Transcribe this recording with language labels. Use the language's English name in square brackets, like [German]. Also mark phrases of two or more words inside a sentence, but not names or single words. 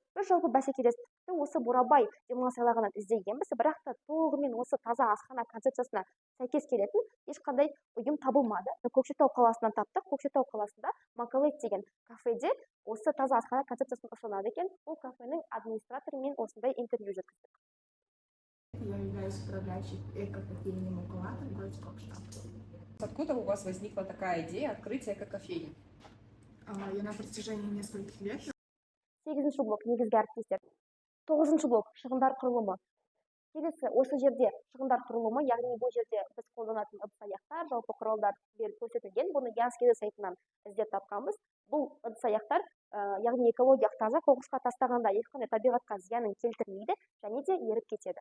[Kazakh] Біз жалпы бәсекелестікті осы Бурабай демалыс айлағынан іздегенбіз, бірақ та толығымен осы таза асхана концепциясына сәйкес келетін ешқандай ұйым табылмады. Көкшетау қаласынан таптық. Көкшетау қаласында Макалет деген кафеде осы таза асхана концепциясын ұсынады екен. Бұл кафенің администраторымен осындай интервью жүргіздік. [Russian] Я являюсь управляющей эко-кофейни Макалата в городе Кокшетау. Откуда у вас возникла такая идея открытия эко-кофейни? Я на протяжении нескольких лет. [Kazakh] 8-ші блок негізгі әріптестер. 9-ші блок шығындар құрылымы. Келесі осы жерде шығындар құрылымы, яғни бұл жерде біз қолданатын ыдыс-аяқтар, жалпы құралдар көрсетілген. Бұны Янскеді сайтынан іздеп тапқанбыз. Бұл ыдыс-аяқтар, яғни экологиялық таза, қоқысқа тастағанда ешқандай табиғатқа зиянын келтірмейді және де еріп кетеді.